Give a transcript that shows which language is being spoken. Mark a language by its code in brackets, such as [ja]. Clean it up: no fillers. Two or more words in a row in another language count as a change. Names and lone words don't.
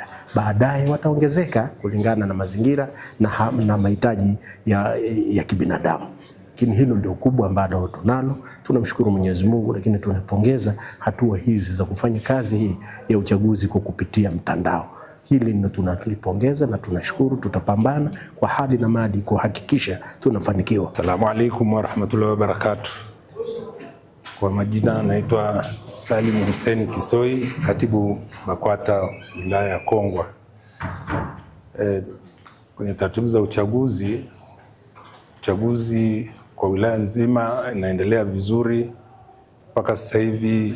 [sw] Baadaye wataongezeka kulingana na mazingira na mahitaji ya kibinadamu. Lakini hilo ndio kubwa ambalo tunalo. Tunamshukuru Mwenyezi Mungu, lakini tunapongeza hatua hizi za kufanya kazi hii ya uchaguzi kwa kupitia mtandao. Hili ndio tunalipongeza na tunashukuru. Tutapambana kwa hali na mali kuhakikisha tunafanikiwa. [ar] السلام عليكم ورحمة الله وبركاته. [sw] Kwa majina naitwa Salim Hussein Kisoi, katibu BAKWATA wilaya ya Kongwa. Kwenye taratibu za uchaguzi kwa wilaya nzima inaendelea vizuri mpaka sasa hivi.